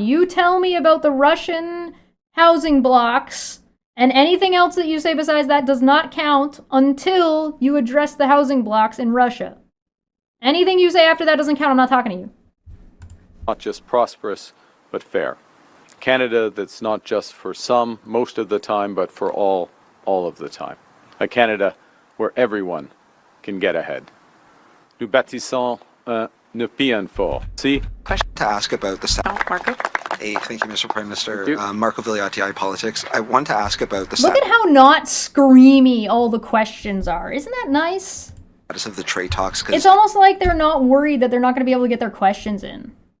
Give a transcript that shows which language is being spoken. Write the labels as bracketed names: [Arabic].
[English] You tell me about the Russian housing blocks, and anything else that you say besides that does not count until you address the housing blocks in Russia. Anything you say after that doesn't count. I'm not talking to you. Not just prosperous, but fair. Canada that's not just for some, most of the time, but for all of the time. A Canada where everyone can get ahead. [French] Nous bâtissons un pays fort. [English] See? Question to ask about the Marco. Hey, thank you, Mr. Prime Minister. Marco Vigliotti, iPolitics. I want to ask about the Look at how not screamy all the questions are. Isn't that nice? status of the trade talks. It's almost like they're not worried that they're not going to be able to get their questions in.